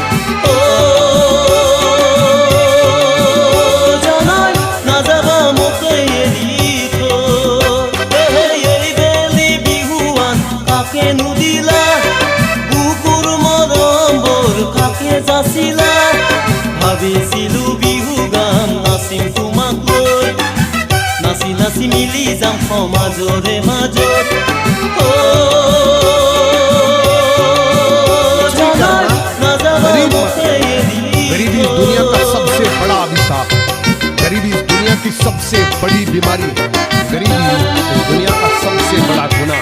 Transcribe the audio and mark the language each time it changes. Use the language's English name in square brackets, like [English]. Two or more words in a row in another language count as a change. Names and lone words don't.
[Assamese] জানাই নাযাবা মোকে এৰি থৈ এই বেলি বিহুৱান কাকে নুদিলা বুকুৰ মৰমবোৰ কাকে যাচিলা ভাবিছিলো বিহু গান নাচিম তোমাক লৈ নাচি নাচি মিলি যাম সমাজৰে মাজত [Hindi] गरीबी इस दुनिया का सबसे बड़ा अभिशाप, गरीबी इस दुनिया की सबसे बड़ी बीमारी है, गरीबी इस दुनिया का सबसे बड़ा गुनाह।